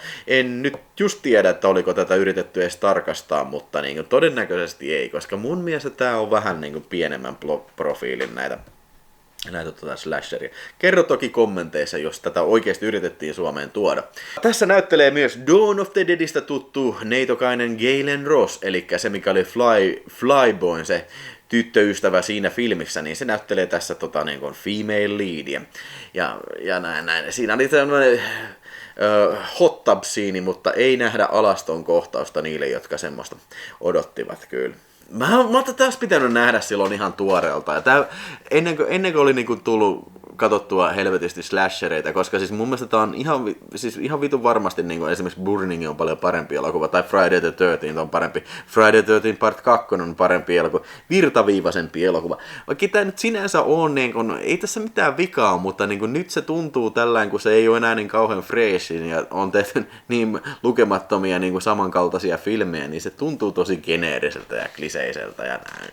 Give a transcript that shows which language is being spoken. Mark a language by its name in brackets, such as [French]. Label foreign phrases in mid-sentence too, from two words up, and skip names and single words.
[Finnish] En nyt just tiedä, että oliko tätä yritetty edes tarkastaa, mutta niin todennäköisesti ei, koska mun mielestä tää on vähän niin pienemmän profiilin näitä slasheria. Kerro toki kommenteissa, jos tätä oikeasti yritettiin Suomeen tuoda. Tässä näyttelee myös Dawn of the Deadistä tuttu neitokainen Galen Ross, eli se mikä oli Flyboyn, se tyttöystävä siinä filmissä, niin se näyttelee tässä niin kuin [English] female leadia. [Finnish] Ja näin. Siinä oli tämmöinen [English] hot tub- [Finnish] siini, mutta ei nähdä alaston kohtausta niille, jotka semmoista odottivat kyllä. Mä oon taas pitänyt nähdä silloin ihan tuoreelta. Ja ennen kuin oli niinku tullut katsottua helvetisti slashereita, koska siis mun mielestä tää on ihan vitun varmasti niin kuin esimerkiksi Burning on paljon parempi elokuva, tai Friday the 13th on parempi, Friday the 13th Part 2 on parempi elokuva, virtaviivaisempi elokuva. Vaikka tää nyt sinänsä on, niin kun, ei tässä mitään vikaa, mutta niin kun nyt se tuntuu tällään, kun se ei ole enää niin kauhean freshin ja on tehty niin lukemattomia niin kuin samankaltaisia filmejä, niin se tuntuu tosi geneeriseltä ja kliseiseltä ja näin.